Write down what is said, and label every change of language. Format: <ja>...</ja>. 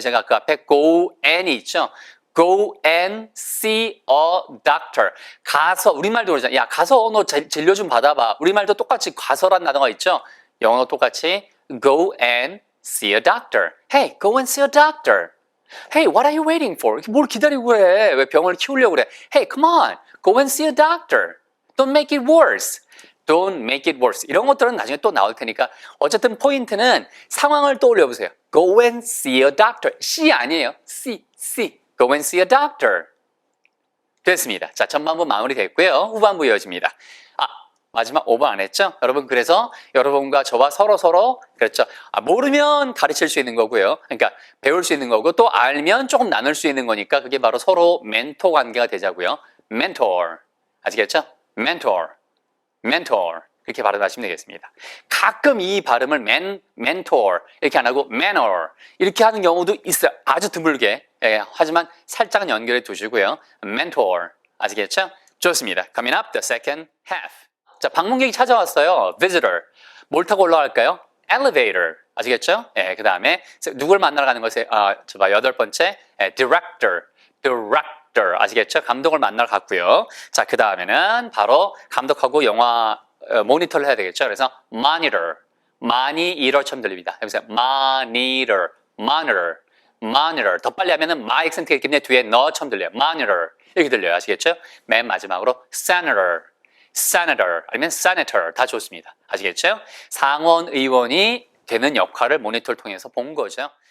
<ko>제가 그 앞에</ko> <en>go and</en> <ko>이 있죠?</ko> <en>go and see a doctor.</en> <ko>가서, 우리말도 그러잖아요. 야, 가서 너 진료 좀 받아봐. 우리말도 똑같이 가서란 단어가 있죠? 영어도 똑같이</ko> <en>go and see a doctor. Hey, go and see a doctor. Hey, what are you waiting for?</en> <ko>뭘 기다리고 그래? 왜 병원을 키우려고 그래?</ko> <en>Hey, come on. Go and see a doctor. Don't make it worse.</en> <ko>이런 것들은 나중에 또 나올 테니까 어쨌든 포인트는 상황을 떠올려 보세요.</ko> <en>Go and see a doctor. see</en> <ko>아니에요.</ko> <en>see. Go and see a doctor.</en> <ko>됐습니다. 자, 전반부 마무리됐고요. 후반부 이어집니다. 마지막 5번 안 했죠? 여러분, 그래서 여러분과 저와 서로 그렇죠. 모르면 가르칠 수 있는 거고요. 그러니까 배울 수 있는 거고 또 알면 조금 나눌 수 있는 거니까 그게 바로 서로 멘토 관계가 되자고요.</ko> <en>mentor.</en> <ko>아시겠죠?</ko> <en>mentor.</en> <ko>그렇게 발음하시면 되겠습니다. 가끔 이 발음을 mentor 이렇게 안 하고 manner 이렇게 하는 경우도 있어요. 아주 드물게. 하지만 살짝은 연결해 두시고요. mentor. 아시겠죠? 좋습니다.</ko> <en>Coming up, the second half.</en> <ko>자, 방문객이 찾아왔어요.</ko> <en>visitor.</en> <ko>뭘 타고 올라갈까요?</ko> <en>elevator.</en> <ko>아시겠죠? 예, 그 다음에 누굴 만나러 가는 것에 여덟 번째 director, director 아시겠죠? 감독을 만나러 갔고요. 자, 그 다음에는 바로 감독하고 영화 모니터를 해야 되겠죠? 그래서 monitor, 많이 이럴처럼 들립니다. 여기서</ko> <en>monitor, monitor, monitor.</en> <ko>더 빨리 하면은 my 액센트가 있기 때문에 뒤에 너처럼 들려요. monitor 이렇게 들려요. 아시겠죠? 맨 마지막으로 senator, senator 아니면 senator 다 좋습니다. 아시겠죠? 상원 의원이 되는 역할을 모니터를 통해서 본 거죠.</ko>